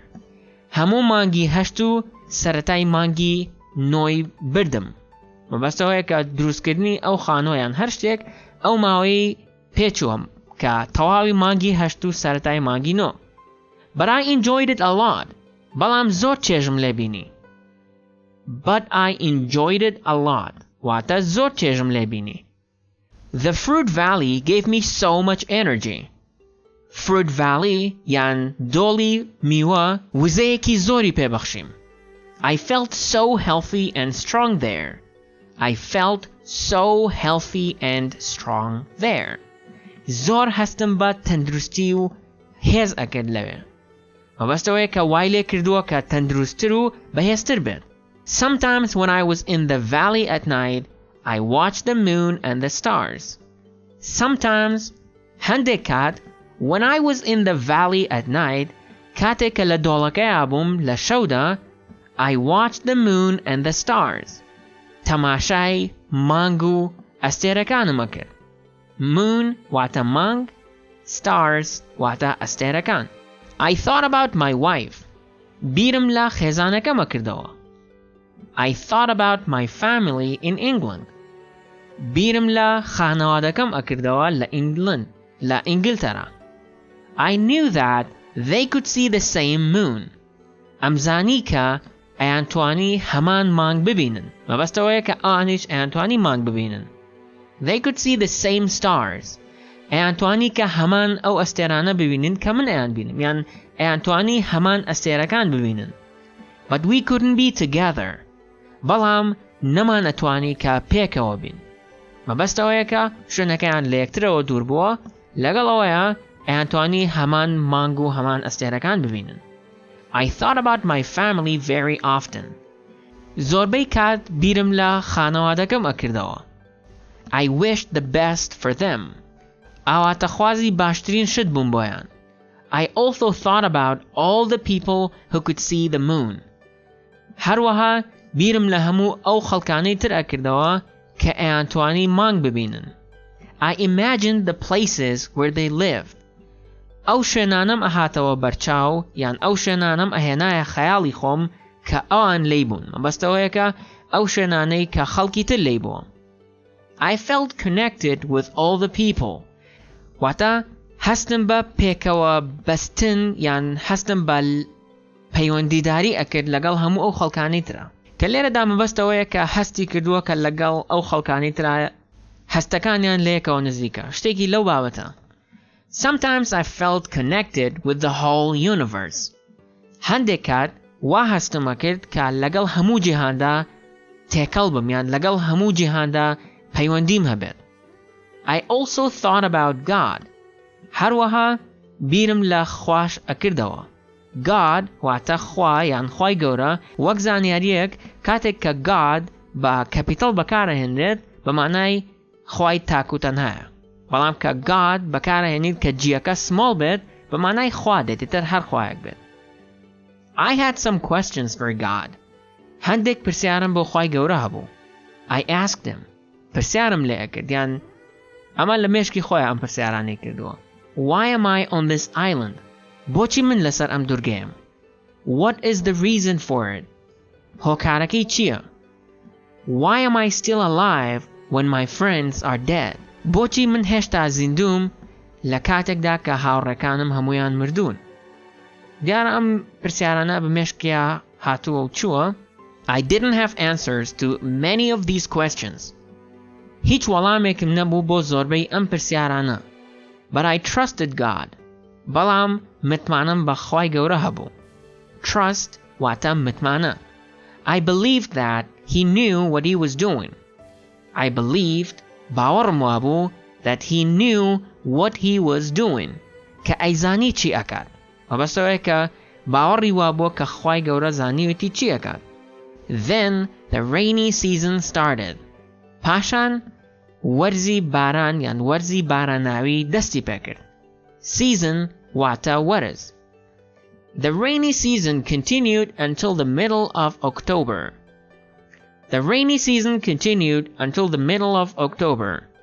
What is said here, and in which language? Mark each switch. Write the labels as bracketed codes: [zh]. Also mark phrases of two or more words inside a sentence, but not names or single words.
[ckb] هەموو مانگی هەشت و سەرەتای مانگی نۆی بردم. مەبەستەوەیە کە دروستکردنی ئەو خانووەیان هەر شتێک ئەو ماوەی پێچووەم کە تەواوی مانگی هەشت و سەرەتای مانگی نۆ. [en] But I enjoyed it a lot. [ckb] بەڵام زۆر چێژم لێ بینی. [en] But I enjoyed it a lot. [ckb] واتە زۆر چێژم لێ بینی. [en] The Fruit Valley gave me so much energy. [ckb] Fruit Valley یان دۆڵی میوە وزەیەکی زۆری پێبەخشیم. [en] I felt so healthy and strong there. I felt so healthy and strong there. [ckb] زۆر هەستم بە تەندروستی و هێز ئەکرد لەوێ. مەبەستەوەیە کە وای لێ کردووە کە تەندروستتر و بەهێزتر بێت. [en] Sometimes when I was in the valley at night, I watched the moon and the stars. Sometimes [ckb] هەندێک کات [en] when I was in the valley at night [ckb] کاتێک کە لە دۆڵەکەیە بووم لە شەودا [en] I watched the moon and the stars. [ckb] تەماشای مانگ و ئەستێرەکانم ئەکرد. Moon واتە مانگ. Stars واتە ئەستێرەکان. [en] I thought about my wife. [ckb] بیرم لە خێزانەکەم ئەکردەوە. [en] I thought about my family in England. [ckb] بیرم لە خانەوادەکەم ئەکردەوە لە ئینگلتەرا. [en] I knew that they could see the same moon. [ckb] ئەمزانی کە ئەیانتوانی هەمان مانگ ببینن. مەبەستەوەیە کە ئەوانیش ئەیانتوانی مانگ ببینن. [en] They could see the same stars. [ckb] ئەیانتوانی کە هەمان ئەو ئەستێرانە ببینن کە من ئەیان بینم یان ئەیانتوانی هەمان ئەستێرەکان ببینن. [en] But we couldn't be together. [ckb] بەڵام نەمان ئەتوانی کە پێکەوە بین. مەبەستەوەیە کە شوێنەکەیان لە یەکترەوە دوور بووە لەگەڵ ئەوەیە ئەیانتوانی هەمان مانگ و هەمان ئەستێرەکان ببینن. [en] I thought about my family very often. [ckb] زۆربەی کات بیرم لە خانەوادەکەم ئەکردەوە. [en] I wished the best for them. [ckb] ئاواتەخوازی باشترین شت بووم بۆیان. [en] I also thought about all the people who could see the moon. [ckb] هەروەها بیرم لە هەموو ئەو خەڵکانەی تر ئەکردەوە کە ئەیانتوانی مانگ ببینن. [en] I imagined the places where they lived. [ckb] ئەو شوێنانم ئەهاتەوە بەرچاو یان ئەو شوێنانم ئەهێنایە خەیاڵی خۆم کە ئەوان لێی بوون. مەبەستەوەیە کە ئەو شوێنانەی کە خەڵکی تر لێی بووە. [en] I felt connected with all the people. [ckb] واتە هەستم بە پێکەوە بەستن یان هەستم بە پەیوەندیداری ئەکرد لەگەڵ هەموو ئەو خەڵکانی ترە. کە لێرەدا مەبەستەوەیە کە هەستی کردووە کە لەگەڵ ئەو خەڵکانی ترە هەستەکانیان لەیەکەوە نزیکە. شتێکی لەو بابەتە. [en] Sometimes I felt connected with the whole universe. [ckb] هەندێک کات وا هەستم ئەکرد کە لەگەڵ هەموو جیهاندا تێکەڵ بم یان لەگەڵ هەموو جیهاندا پەیوەندیم هەبێت. [en] I also thought about God. [ckb] هەروەها بیرم لە خوش ئەکردەوە. God واتە خوا یان خوای گەورە وەک زانیاریەک کاتێک کە God بە کەپیتەڵ بەکارەهێنرێت بە مانای خوای تاک و تەنهایە. بەڵام کە God بەکارەهێنیت کە جیەکە small بێت بە مانای خوا دێتێتر هەر خوایەک بێت. [en] I had some questions for God. [ckb] هەندێک پرسیارم بۆ خوای گەورە هەبوو. [en] I asked him. [ckb] پرسیارم لێ ئەکرد یان ئەمە لە مێشکی خۆیان ئەم پرسیارانەی کردووە. [en] Why am I on this island? [ckb] بۆچی من لەسەر ئەم دوورگەیەم؟ [en] What is the reason for it? [ckb] هۆکارەکەی چییە؟ [en] Why am I still alive when my friends are dead? [ckb] بۆچی من هێشتا زیندوم لە کاتێکدا کە هاوڕێکانم هەمویان مردوون؟ دیارە ئەم پرسیارانە بە مێشکیا هاتووە و چووە. [en] I didn't have answers to many of these questions. [ckb] هیچ وەڵامێکم نەبوو بۆ زۆربەی ئەم پرسیارانە. [en] But I trusted God. [ckb] بەڵام متمانم بە خوای گەورە هەبوو. Trust واتە متمانە. [en] I believed that he knew what he was doing. I believed [ckb] باوەڕم وابوو [en] that he knew what he was doing. [ckb] کە ئەیزانی چی ئەکات. مەبەستەوەیە کە باوەڕی وابوو کە خوای گەورە زانیوێتی چی ئەکات. [en] Then the rainy season started. [ckb] پاشان وەرزی باران یان وەرزی باراناوی دەستی پێکرد. Season واتە وەرز. [en] The rainy season continued until the middle of October. The rainy season continued until the middle of October.